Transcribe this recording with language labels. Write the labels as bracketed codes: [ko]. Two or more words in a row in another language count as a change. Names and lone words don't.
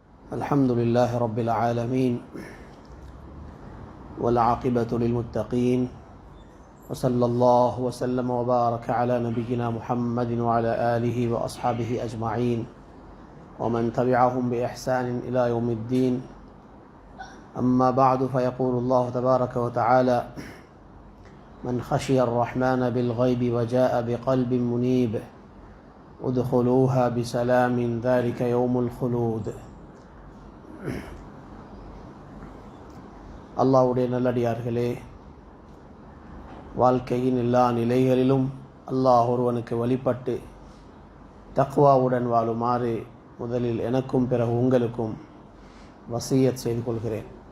[ar] الحمد لله رب العالمين والعاقبة للمتقين وصلى الله وسلم وبارك على نبينا محمد وعلى آله وأصحابه أجمعين ومن تبعهم بإحسان إلى يوم الدين. أما بعد، فيقول الله تبارك وتعالى: من خشي الرحمن بالغيب وجاء بقلب منيب ادخلوها بسلام ذلك يوم الخلود. [ta] அல்லாஹ்வுடைய நல்லடியார்களே, வாழ்க்கையின் எல்லா நிலைகளிலும் அல்லாஹ் ஒருவனுக்கு வழிபட்டு தக்வாவுடன் வாழுமாறு முதலில் எனக்கும் பிறகு உங்களுக்கும் வசியத் செய்து கொள்கிறேன்.